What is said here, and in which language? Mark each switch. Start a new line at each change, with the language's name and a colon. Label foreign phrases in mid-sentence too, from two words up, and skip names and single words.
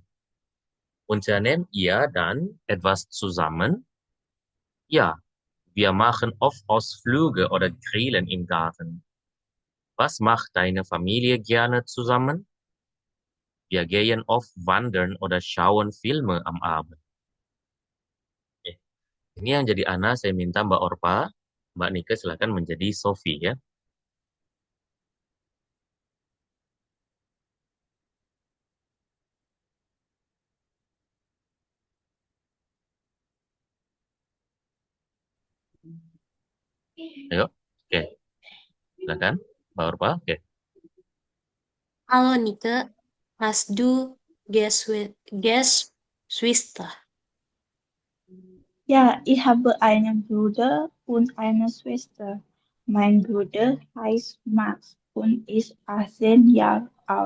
German: Unternehmt ihr dann etwas zusammen? Ja, wir machen oft Ausflüge oder grillen im Garten. Was macht deine Familie gerne zusammen? Wir gehen oft wandern oder schauen Filme am Abend.
Indonesian: Eh, Ini yang jadi Ana, saya minta Mbak Orpa, Mbak Nika silakan menjadi Sophie ya. Ayo, oke, silakan Mbak Orpa. Oke,
German: Hallo Nike, hast du Geschwister? Ja, ich habe einen Bruder und eine Schwester. Mein Bruder heißt Max und ist 18 Jahre alt.